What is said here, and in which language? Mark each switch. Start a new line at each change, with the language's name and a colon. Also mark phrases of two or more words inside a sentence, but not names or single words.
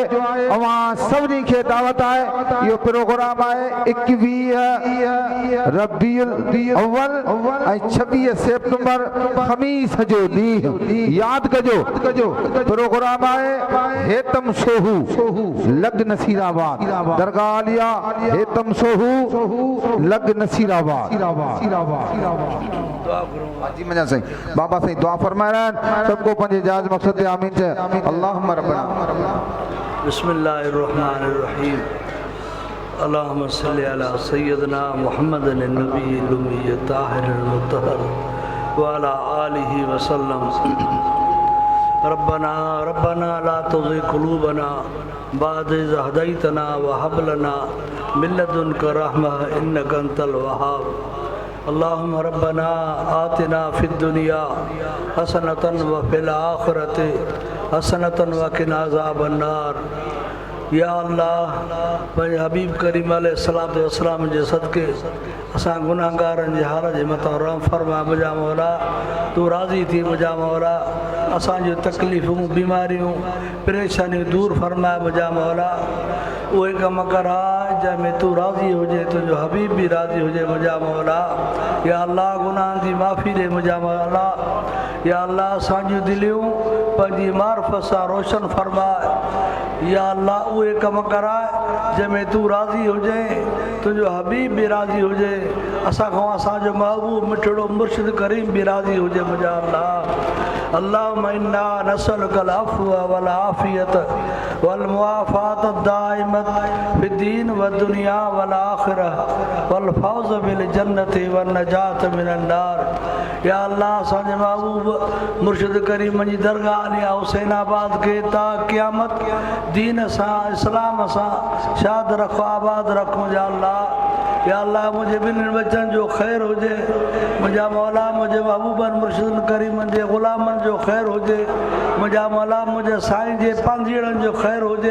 Sindhi: अवां सभिनी खे दावत आहे, इहो प्रोग्राम आहे 21 रबीउल अव्वल ऐं 26 सितंबर ख़मीस जो ॾींहुं यादि कजो। प्रोग्राम आहे हेतम सोहू लग नसीराबाद, दरगाह आलिया हेतम सोहू लग नसीराबाद।
Hindi: जी मजा साईं बाबा साईं दुआ फरमाए रहा है सबको पंजे जाज मकसद आमीन से
Arabic: اللهم ربنا بسم الله الرحمن الرحيم اللهم صل على سيدنا محمد النبي الأمي الطاهر المطهر وعلى آله وسلم. ربنا ربنا لا تزغ قلوبنا بعد إذ هديتنا وهب لنا من لدنك رحمة إنك أنت الوهاب. اللهم ربنا آتنا في الدنيا حسنة وفي الآخرة حسنة وقنا عذاب النار.
Sindhi: या अल्लाह पंहिंजे हबीब करीम
Arabic: عليه الصلاة والسلام
Sindhi: जे सदके असां गुनाहगारनि जे हाल जे मथां रहम फरमा मुंहिंजा मौला, तूं राज़ी थी मुंहिंजा मौला, असांजूं तकलीफ़ूं बीमारियूं परेशानियूं दूर फरमाए मुंहिंजा मौला। उहे कम करा जंहिंमें तूं राज़ी हुजे, तुंहिंजो हबीब बि राज़ी हुजे मुंहिंजा मौला। या अल्लाह गुनाहनि जी माफ़ी ॾे मुंहिंजा मौला। या अल्लाह असांजूं दिलियूं पंहिंजी मार्फत सां रोशन फरमाए। या अल्लाह उहे कम कराए जंहिंमें तूं राज़ी हुजे, तुंहिंजो हबीब बि राज़ी हुजे, असां खां असांजो महबूब मिठड़ो मुर्शिद करीम बि राज़ी हुजे मुंहिंजा अल्लाह।
Arabic: اللهم إنا نسألك العفو والعافية والمعافاة الدائمة في الدين والدنيا والآخرة والفوز بالجنة والنجاة من النار.
Sindhi: या अल्लाह असांजे महबूब मुर्शिद करीम जी दरगाह आलिया हुसैनाबाद खे ता क़यामत दीन सां इस्लाम सां शाद रखो आबाद रखो या अल्लाह। या अल्लाह मुंहिंजे ॿिन्हिनि बचनि जो ख़ैरु हुजे मुंहिंजा मौला, मुंहिंजे महबूबनि मुर्शिदनि करीमनि जे ग़ुलामनि जो ख़ैरु हुजे मुंहिंजा मौला, मुंहिंजे साईं जे पांधीड़नि जो ख़ैरु हुजे।